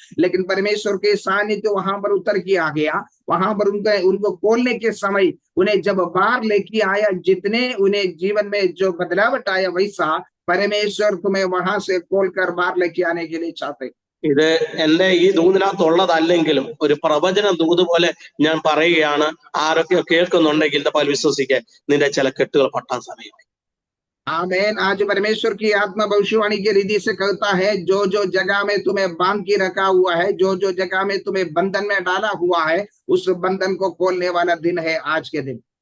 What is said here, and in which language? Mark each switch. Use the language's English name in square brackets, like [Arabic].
[Hindi] लेकिन परमेश्वर के सानिध्य वहां पर उतर के आ गया। वहां पर उनको खोलने के समय उन्हें जब बाहर लेके आया, जितने उन्हें जीवन में जो बदलावट आया वैसा परमेश्वर तुम्हें वहां से खोलकर बाहर लेके आने के लिए चाहते। [Malayalam] ഇത് എന്റെ ഈ ദൂതിനകത്തുള്ളതല്ലെങ്കിലും ഒരു പ്രവചന ദൂത് പോലെ ഞാൻ പറയുകയാണ്. ആരൊക്കെ കേൾക്കുന്നുണ്ടെങ്കിൽ ഇതപ്പോൾ വിശ്വസിക്കാൻ, നിന്റെ ചില കെട്ടുകൾ പൊട്ടാൻ സമയമായി. [Hindi] आमेन। आज परमेश्वर की आत्मा भविष्यवाणी के रीति से कहता है, जो जो जगह में तुम्हें बांध के रखा हुआ है, जो जो जगह में तुम्हें बंधन में डाला हुआ है, उस बंधन को खोलने वाला दिन है आज के दिन।